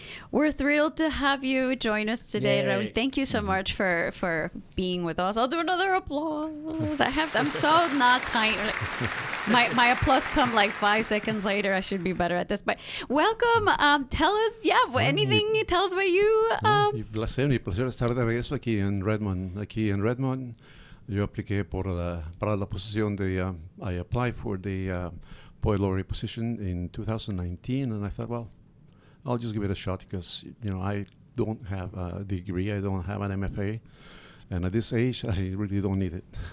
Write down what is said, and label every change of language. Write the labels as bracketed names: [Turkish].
[English] We're thrilled to have you join us today, Raúl. Thank you so much for being with us. I'll do another applause. I'm so not tiny. My applause come like 5 seconds later. I should be better at this. But welcome. Tell us, anything. Tell us about you. [Spanish] Mi placer estar de regreso aquí en Redmond. Yo apliqué para la posición de, [English] I applied for the poet laureate position in 2019, and I thought, well, I'll just give it a shot because, I don't have a degree, I don't have an MFA, and at this age, I really don't need it.